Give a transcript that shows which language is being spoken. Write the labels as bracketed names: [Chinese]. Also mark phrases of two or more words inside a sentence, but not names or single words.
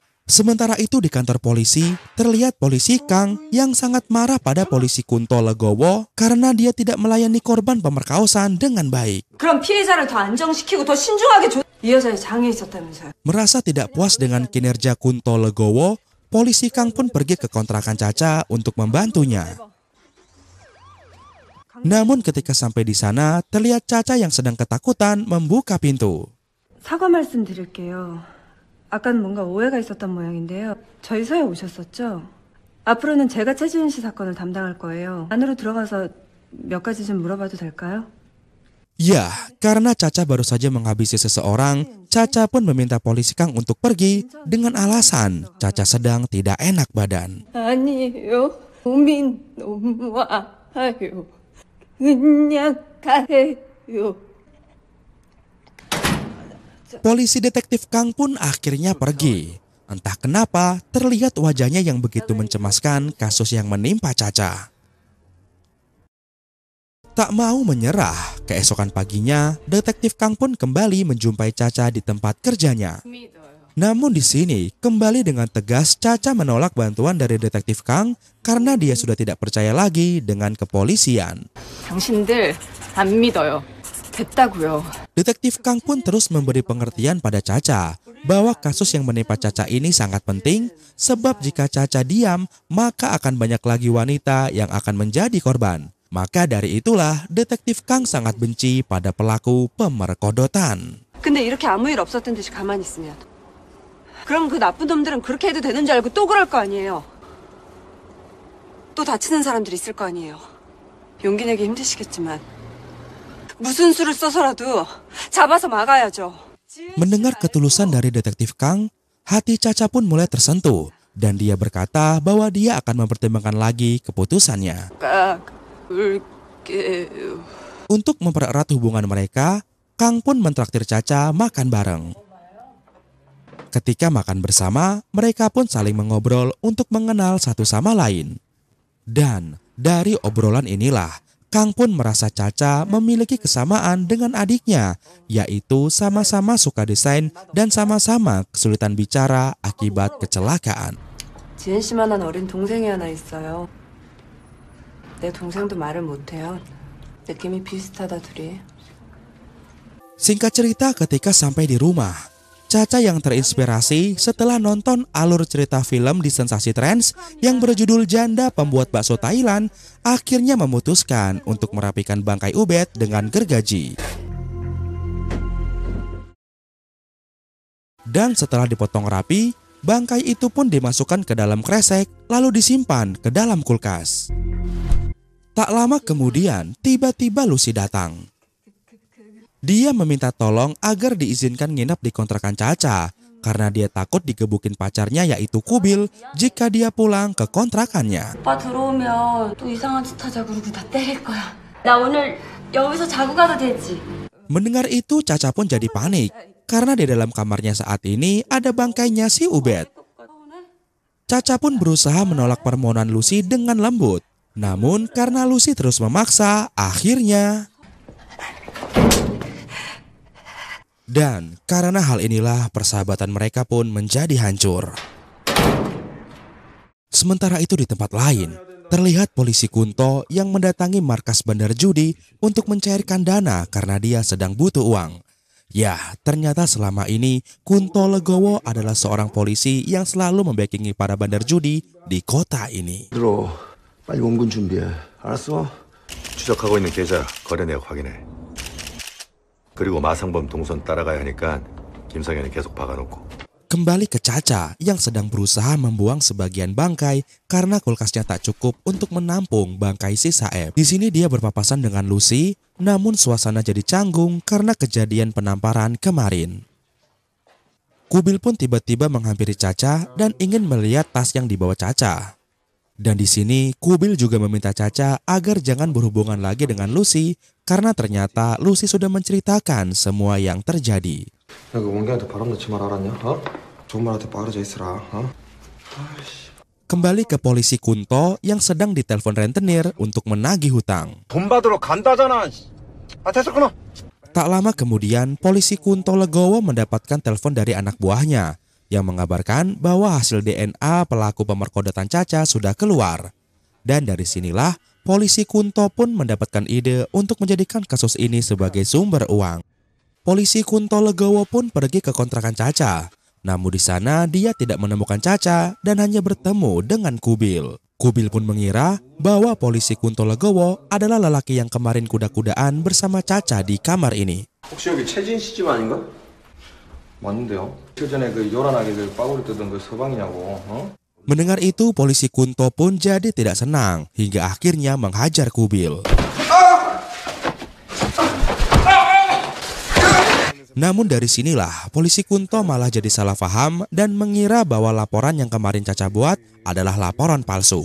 [Indonesian] Sementara itu di kantor polisi, terlihat polisi Kang yang sangat marah pada polisi Kunto Legowo karena dia tidak melayani korban pemerkosaan dengan baik. [Korean] 그럼 피해자를 더 안정시키고 더 신중하게 이 여자의 장애 있었다면서요. [Indonesian] Merasa tidak puas dengan kinerja Kunto Legowo, polisi Kang pun pergi ke kontrakan Caca untuk membantunya. Namun ketika sampai di sana, terlihat Caca yang sedang ketakutan membuka pintu. [Korean] 사과 말씀드릴게요. 아까는 뭔가 오해가 있었던 모양인데요. 저희 서에 오셨었죠? 앞으로는 제가 최지은 씨 사건을 담당할 거예요. 안으로 들어가서 몇 가지 좀 물어봐도 될까요? [Indonesian] Ya, karena Caca baru saja menghabisi seseorang, Caca pun meminta polisi Kang untuk pergi dengan alasan Caca sedang tidak enak badan. [Korean] 아니에요. 고민 너무해요. 그냥 가세요. [Indonesian] Polisi detektif Kang pun akhirnya pergi. Entah kenapa terlihat wajahnya yang begitu mencemaskan kasus yang menimpa Caca. Tak mau menyerah, keesokan paginya detektif Kang pun kembali menjumpai Caca di tempat kerjanya. Namun di sini kembali dengan tegas Caca menolak bantuan dari detektif Kang karena dia sudah tidak percaya lagi dengan kepolisian. [Korean] 당신들 안 믿어요. 됐다고요. [Indonesian] Detektif Kang pun terus memberi pengertian pada Caca bahwa kasus yang menimpa Caca ini sangat penting sebab jika Caca diam maka akan banyak lagi wanita yang akan menjadi korban. Maka dari itulah detektif Kang sangat benci pada pelaku pemerkodotan. [Korean] 근데 이렇게 아무 일 없었던 듯이 가만히 있으면 그럼 그 나쁜 놈들은 그렇게 해도 되는 줄 알고 또 그럴 거 아니에요. 또 다치는 사람들이 있을 거 아니에요. 용기 내기 힘드시겠지만 무슨 수를 써서라도 잡아서 막아야죠. [Indonesian] Mendengar ketulusan dari detektif Kang, hati Caca pun mulai tersentuh dan dia berkata bahwa dia akan mempertimbangkan lagi keputusannya. Untuk mempererat hubungan mereka, Kang pun mentraktir Caca makan bareng. Ketika makan bersama, mereka pun saling mengobrol untuk mengenal satu sama lain. Dan dari obrolan inilah, Kang pun merasa Caca memiliki kesamaan dengan adiknya, yaitu sama-sama suka desain dan sama-sama kesulitan bicara akibat kecelakaan. [Korean] 지은 씨만한 어린 동생이 하나 있어요. 내 동생도 말을 못해요. 느낌이 비슷하다 둘이. [Indonesian] Singkat cerita, ketika sampai di rumah, Caca yang terinspirasi setelah nonton alur cerita film di Sensasi Trends yang berjudul Janda Pembuat Bakso Thailand, akhirnya memutuskan untuk merapikan bangkai Ubed dengan gergaji. Dan setelah dipotong rapi, bangkai itu pun dimasukkan ke dalam kresek lalu disimpan ke dalam kulkas. Tak lama kemudian, tiba-tiba Lucy datang. Dia meminta tolong agar diizinkan nginep di kontrakan Caca karena dia takut digebukin pacarnya yaitu Kubil jika dia pulang ke kontrakannya. [Korean] 오빠 들어오면 또 이상한 짓 하자 그러고 다 때릴 거야. 나 오늘 여기서 자고 가도 되지? [Indonesian] Mendengar itu Caca pun jadi panik karena di dalam kamarnya saat ini ada bangkainya si Ubed. Caca pun berusaha menolak permohonan Lucy dengan lembut. Namun karena Lucy terus memaksa, akhirnya... Dan karena hal inilah persahabatan mereka pun menjadi hancur. Sementara itu di tempat lain, terlihat polisi Kunto yang mendatangi markas bandar judi untuk mencairkan dana karena dia sedang butuh uang. Ya, ternyata selama ini Kunto Legowo adalah seorang polisi yang selalu membackingi para bandar judi di kota ini. [Korean] 들어. 빨리 원금 준비해. 알았어? 추적하고 있는 계좌 거래 내역 확인해. 그리고 마상범 동선 따라가야 하니까 김성현이 계속 박아놓고. [Indonesian] Kembali ke Caca yang sedang berusaha membuang sebagian bangkai karena kulkasnya tak cukup untuk menampung bangkai sisa F. Di sini dia berpapasan dengan Lucy, namun suasana jadi canggung karena kejadian penamparan kemarin. Kubil pun tiba-tiba menghampiri Caca dan ingin melihat tas yang dibawa Caca. Dan di sini Kubil juga meminta Caca agar jangan berhubungan lagi dengan Lucy karena ternyata Lucy sudah menceritakan semua yang terjadi. [Korean] 야, 그 원기한테 바람 넣지 말 알았냐? 어? 좋은 말한테 빠르져 있으라. 어? [Indonesian] Kembali ke polisi Kunto yang sedang ditelepon rentenir untuk menagih hutang. [Korean] 돈 받으러 간다잖아. 아, 됐어, 끊어. [Indonesian] Tak lama kemudian polisi Kunto Legowo mendapatkan telepon dari anak buahnya. yang mengabarkan bahwa hasil DNA pelaku pemerkodatan Caca sudah keluar. Dan dari sinilah polisi Kunto pun mendapatkan ide untuk menjadikan kasus ini sebagai sumber uang. Polisi Kunto Legowo pun pergi ke kontrakan Caca. Namun di sana dia tidak menemukan Caca dan hanya bertemu dengan Kubil. Kubil pun mengira bahwa polisi Kunto Legowo adalah lelaki yang kemarin kuda-kudaan bersama Caca di kamar ini. [Korean] 혹시 여기 최진 씨 집 아닌가? 맞는데요. 예전에 그 요란하게 그 빠구리 뜨던 그 서방이냐고. [Indonesian] Mendengar itu, polisi Kunto pun jadi tidak senang hingga akhirnya menghajar Kubil. Namun dari sinilah polisi Kunto malah jadi salah paham dan mengira bahwa laporan yang kemarin Caca buat adalah laporan palsu.